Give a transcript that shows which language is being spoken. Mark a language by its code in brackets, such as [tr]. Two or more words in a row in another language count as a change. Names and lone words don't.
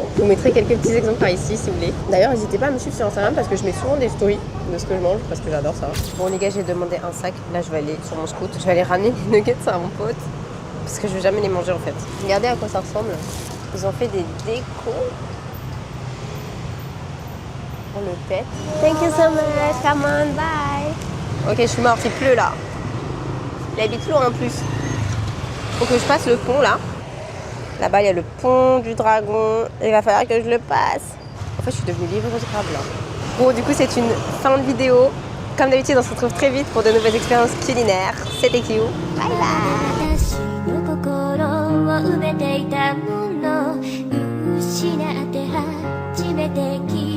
[fr] Je vous mettrai quelques petits exemples par ici si vous voulez. D'ailleurs, n'hésitez pas à me suivre sur Instagram parce que je mets souvent des stories de ce que je mange parce que j'adore ça. Bon les gars, j'ai demandé un sac. Là, je vais aller sur mon scoot. Je vais aller ramener les nuggets à mon pote parce que je vais jamais les manger en fait. Regardez à quoi ça ressemble. Ils ont fait des décos pour le pet. [en] Thank you so much. Come on, bye. [fr] Ok, je suis morte. Il pleut là. Il habite lourd en plus. Faut que je passe le pont là. Là-bas, il y a le pont du dragon. Il va falloir que je le passe. En fait, je suis devenue livreuse grave là. Bon, du coup, c'est une fin de vidéo. Comme d'habitude, on se retrouve très vite pour de nouvelles expériences culinaires. C'était Kiyu. [en] Bye bye. [ja] 失って初めて